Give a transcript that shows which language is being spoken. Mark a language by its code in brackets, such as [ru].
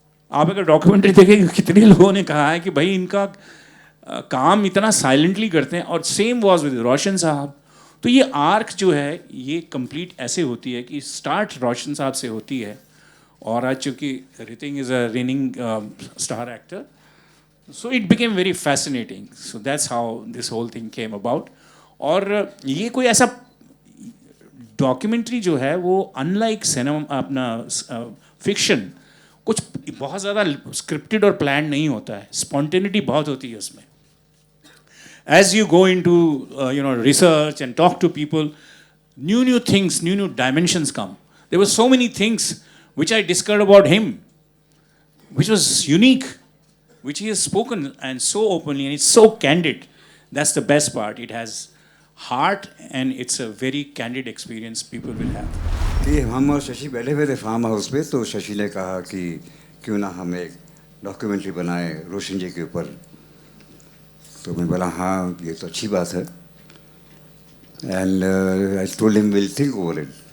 [hi] आप अगर डॉक्यूमेंट्री देखेंगे कितने लोगों ने कहा है कि भाई इनका काम इतना साइलेंटली करते हैं, और [en] same was with [hi] रोशन साहब। तो ये आर्क जो है ये कंप्लीट ऐसे होती है कि स्टार्ट रोशन साहब से होती है, और आज चूंकि Hrithik [en] Is a reigning star actor, so it became very fascinating. So that's how this whole thing came about. [hi] और ये कोई ऐसा डॉक्यूमेंट्री जो है वो अनलाइक सिनेमा अपना फिक्शन कुछ बहुत ज़्यादा स्क्रिप्टेड और प्लान नहीं होता है, स्पॉन्टेनिटी बहुत होती है उसमें. [en] As you go into research and talk to people, new things, new dimensions come. There were so many things which I discovered about him, which was unique, which he has spoken and so openly, and it's so candid. That's the best part. It has heart and it's a very candid experience people will have. [hi] कि हम और शशि बैठे हुए थे farm house पे, तो शशि ने कहा कि क्यों ना हम एक डॉक्यूमेंट्री बनाए रोशन जी के ऊपर. तो मैं बोला हाँ ये तो अच्छी बात है. [en] And I told him will think over it.